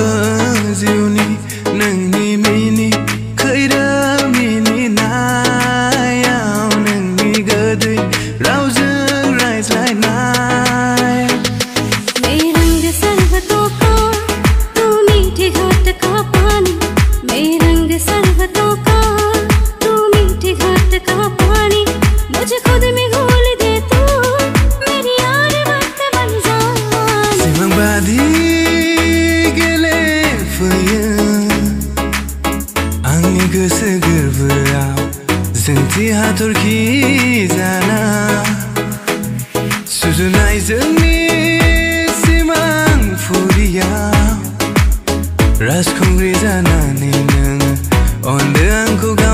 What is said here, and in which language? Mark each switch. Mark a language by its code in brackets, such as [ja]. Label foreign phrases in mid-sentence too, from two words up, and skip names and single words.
[brx] जिउनि नोंनि मिनि खैरोम मिनिनायाव नोंनि गोदै रावजों रायज्लायनाय [hi] मेरे रंग सर्वतों का तू मीठे घाट का पानी मेरे रंग सर्वतों का तू मीठे घाट का पानी मुझे खुद में घोल दे तू [brx] बादि गेलेफैयो आंनि गोसो गोरबोआव जोंथि हाथरखि जाना सुजुनाय जोंनि सिमांफुरियाव राजखुंग्रि जानानै नोङो अनदो आंखौ